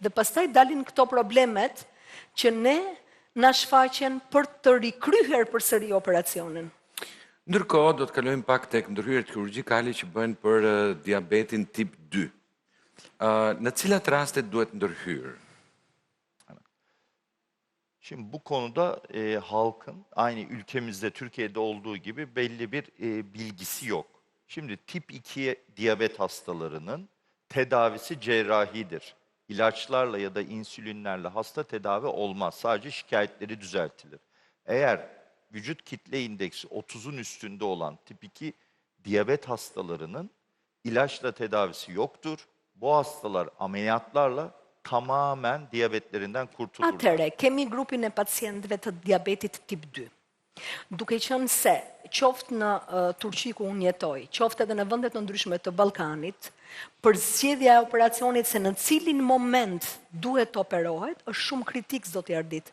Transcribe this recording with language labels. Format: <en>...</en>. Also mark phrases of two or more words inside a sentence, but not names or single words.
<sq>Dhe pastaj dalin këto problemet që ne na shfaqen për të rikryer përsëri operacionin. Ndërkohë, do të kalojmë pak tek ndërhyrjet kirurgjikale që bëhen për diabetin tip 2. Në cilat raste duhet ndërhyrë?</sq> <tr>Şimdi bu konuda halkın aynı ülkemizde Türkiye'de olduğu gibi belli bir bilgisi yok. Şimdi tip 2 diyabet hastalarının tedavisi cerrahidir. İlaçlarla ya da insülinlerle hasta tedavi olmaz. Sadece şikayetleri düzeltilir. Eğer vücut kitle indeksi 30'un üstünde olan tip 2 diyabet hastalarının ilaçla tedavisi yoktur. Bu hastalar ameliyatlarla tamamen diyabetlerinden kurtulurlar.</tr> <sq>Atëre, kemi grupin e pacientëve të diabetit tip 2. Duke qenë se qoftë në Turqi ku unë jetoj, qoftë edhe në vendet të ndryshme të Ballkanit, për zgjedhja e operacionit se në cilin moment duhet të operohet, është shumë kritik, zoti Ardit.</sq>